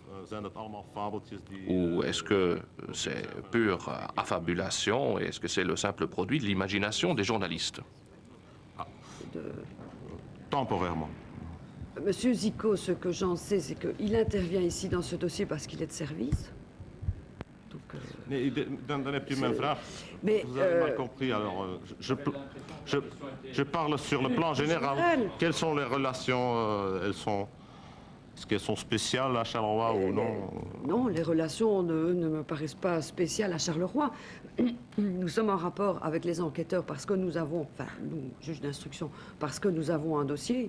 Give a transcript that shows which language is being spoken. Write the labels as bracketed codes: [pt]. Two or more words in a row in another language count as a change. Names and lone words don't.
[fr] Ou est-ce que c'est pure affabulation et est-ce que c'est le simple produit de l'imagination des journalistes? Temporairement. Monsieur Zico, ce que j'en sais, c'est qu'il intervient ici dans ce dossier parce qu'il est de service. [nl] Nee, dan heb je mijn vraag. [fr] Mais, vous avez mal compris. Alors, je parle sur le plan général. Quelles sont les relations? Est-ce qu'elles sont spéciales à Charleroi ou non? Non, les relations ne me paraissent pas spéciales à Charleroi. Nous sommes en rapport avec les enquêteurs parce que nous avons, enfin, nous, juges d'instruction, parce que nous avons un dossier.